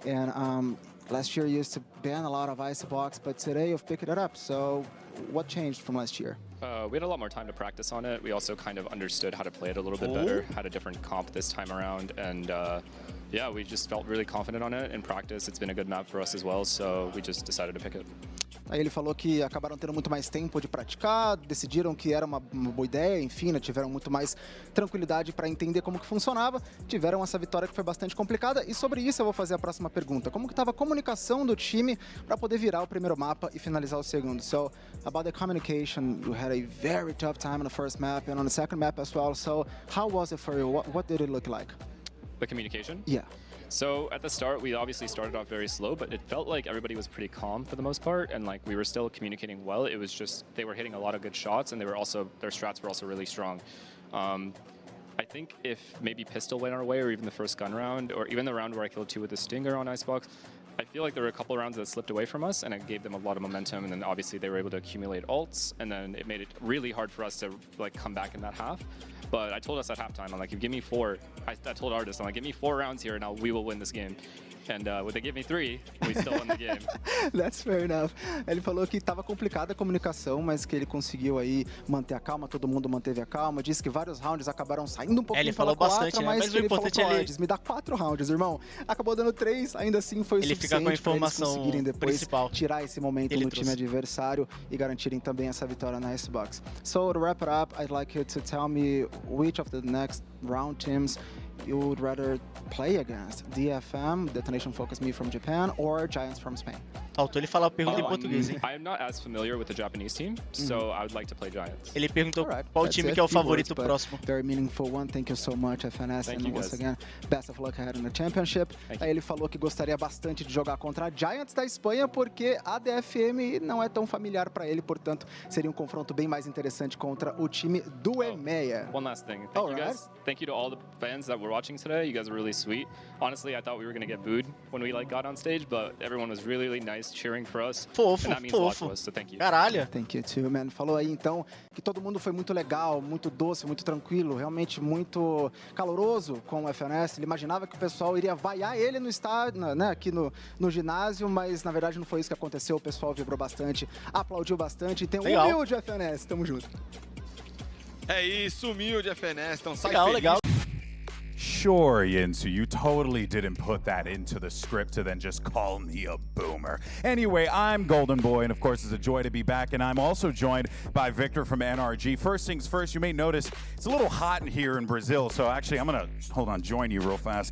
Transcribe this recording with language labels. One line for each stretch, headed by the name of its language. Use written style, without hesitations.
English: And last year you used to ban a lot of Icebox, but today you've picked it up, so what changed from last year? We had a lot more time to practice on it. We also kind of understood how to play it a little bit better, had a different comp this time around, and yeah, we just felt really confident on it in practice. It's been a good map for us as well, so we just decided to pick it.
Portuguese: Aí ele falou que acabaram tendo muito mais tempo de praticar, decidiram que era uma boa ideia, enfim, né, tiveram muito mais tranquilidade para entender como que funcionava, tiveram essa vitória que foi bastante complicada, e sobre isso eu vou fazer a próxima pergunta. Como que estava a comunicação do time para poder virar o primeiro mapa e finalizar o segundo?
English: So, about the communication, you had a very tough time on the first map and on the second map as well, so how was it for you? What did it look like? The communication? Yeah. So at the start, we obviously started off very slow, but it felt like everybody was pretty calm for the most part, and like we were still communicating well. It was just they were hitting a lot of good shots, and they were also their strats were also really strong. I think if maybe pistol went our way, or even the first gun round, or even the round where I killed 2 with the Stinger on Icebox, I feel like there were a couple rounds that slipped away from us, and it gave them a lot of momentum, and then obviously they were able to accumulate ults, and then it made it really hard for us to like come back in that half. But I told us at halftime, I'm like, if you give me 4, I told Artis, I'm like, give me 4 rounds here, and we will win this game. And when they give me 3, we still won the game. That's fair enough.
Portuguese: Ele falou que estava complicada a comunicação, mas que ele conseguiu aí manter a calma, todo mundo manteve a calma. Disse que vários rounds acabaram saindo um pouquinho pela culatra, mas que ele falou pro Artis, me dá 4 rounds, irmão. Acabou dando 3, ainda assim foi ele suficiente para eles conseguirem depois principal. Tirar esse momento no time adversário e garantirem também essa vitória na Icebox.
English: So to wrap it up, I'd like you to tell me which of the next round teams you would rather play against, DFM, Detonation Focus Me from Japan, or Giants from Spain?
Portuguese: Faltou ele falar a pergunta em português, hein?
English: I'm not as familiar with the Japanese team, so I would like to play Giants.
Portuguese: Ele perguntou qual time que é o favorito próximo.
English: Very meaningful one. Thank you so much, FNS, and once again, best of luck ahead in the championship.
Portuguese: Aí ele falou que gostaria bastante de jogar contra a Giants da Espanha, porque a DFM não é tão familiar para ele, portanto, seria um confronto bem mais interessante contra o time do EMEA.
English: One last thing. Thank you guys. Thank you to all the fans that were watching today. You guys were really sweet. Honestly, I thought we were going to get booed when we got on stage, but everyone was really, really nice cheering for us.
Portuguese: Fofo,
English: and that means a lot to us, so thank you.
Portuguese: Caralho.
English: Thank you too, man.
Portuguese: Falou aí, então, que todo mundo foi muito legal, muito doce, muito tranquilo, realmente muito caloroso com o FNS. Ele imaginava que o pessoal iria vaiar ele no estádio, né, aqui no ginásio, mas na verdade não foi isso que aconteceu. O pessoal vibrou bastante, aplaudiu bastante. Tem um humilde FNS, tamo junto. É isso, humilde FNS, então sai legal, feliz. legal.
English: Sure, Yinsu, you totally didn't put that into the script to then just call me a boomer. Anyway, I'm Golden Boy, and of course, it's a joy to be back, and I'm also joined by Victor from NRG. First things first, you may notice it's a little hot in here in Brazil, so actually, I'm gonna, join you real fast.